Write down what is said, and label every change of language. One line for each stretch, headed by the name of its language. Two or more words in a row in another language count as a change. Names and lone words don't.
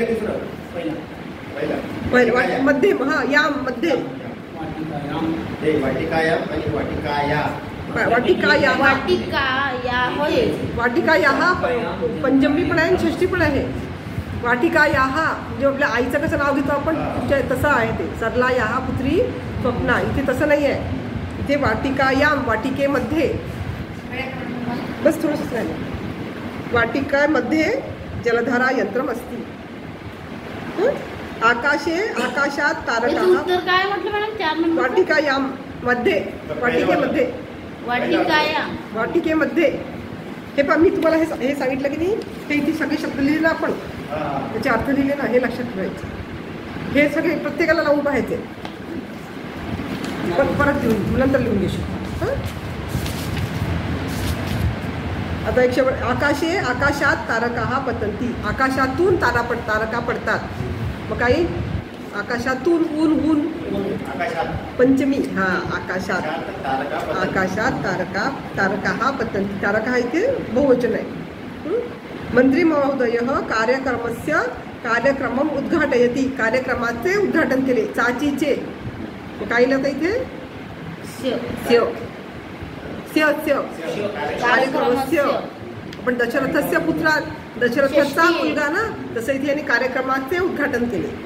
Marathi: पहिलं मध्ये, हां, याम मध्ये, वाटिकायाः पंचमी पण आहे आणि षष्ठी पण आहे. वाटिकायाः म्हणजे आपल्या आईचं कसं नाव घेतो आपण तसं आहे ते.
Sanskrit: सरलायाः पुत्री स्वप्ना.
Marathi: इथे तसं नाही आहे. इथे वाटिकायाम वाटिकेमध्ये, बस थोडंसंच राहिलं.
Sanskrit: वाटिकामध्ये जलधारा यंत्रम अस्ति.
Marathi: आकाशात तारकाः. उत्तर काय म्हटलं मॅडम? 4 नंबर. वाटिकायाम मध्ये, वाटिकेमध्ये, वाटिकेमध्ये. हे पहा, मी तुम्हाला हे सांगितलं की नाही, हे इथे सगळे शब्द लिहिले ना आपण, त्याचे अर्थ लिहिले ना, हे लक्षात ठेवायचे. हे सगळे प्रत्येकाला लावून पाहायचे. परत नंतर लिहून घेशील. आता एक शेवट. आकाशात
Sanskrit: तारकाः पतन्ति.
Marathi: आकाशातून तारका पडतात. मग काही आकाशातून ऊन पंचमी. हां, आकाशात
Sanskrit: तारकाः पतन्ति.
Marathi: तारकाः इथे बहुवचन आहे.
Sanskrit: मंत्री महोदयः कार्यक्रमम उद्घाटयति.
Marathi: कार्यक्रमाचे उद्घाटन केले. चाचीचे काय लिहिलं इथे? कार्यक्रमस्य. आपण
Sanskrit: दशरथस्य पुत्रात,
Marathi: दशरथाचा मुलगा ना, तसं इथे यांनी कार्यक्रमाचे उद्घाटन केले.